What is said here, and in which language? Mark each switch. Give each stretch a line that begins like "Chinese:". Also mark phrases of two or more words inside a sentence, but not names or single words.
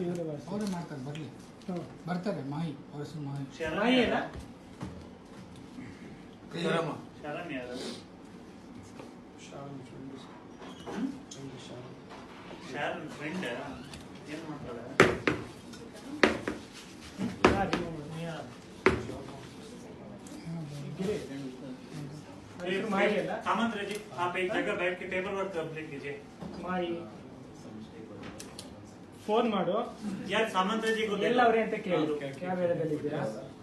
Kannada: ಅವರೇ ಮಾಡ್ತಾರೆ ಬರಲಿ ಬರ್ತಾರೆ ಮಾಹಿ ಅವ್ರ ಹೆಸರು ಮಾಹಿ ಶರಣ್ ಯಾರು ಶರಣ್ ಫ್ರೆಂಡ್ ಏನ್ ಮಾಡ್ತಾಳೆ
Hindi: सामंत जी आप एक जगह बैठ के टेबल वर्क कंप्लीट कीजिए
Kannada: ಮಾಡಿ ಫೋನ್ ಮಾಡು
Hindi: यार सामंत जी को
Kannada: ಎಲ್ಲ ಅವರೇ ಅಂತ ಕೇಳು ಯಾವ ಏರಿಯಾದಲ್ಲಿ ಇದ್ದೀರಾ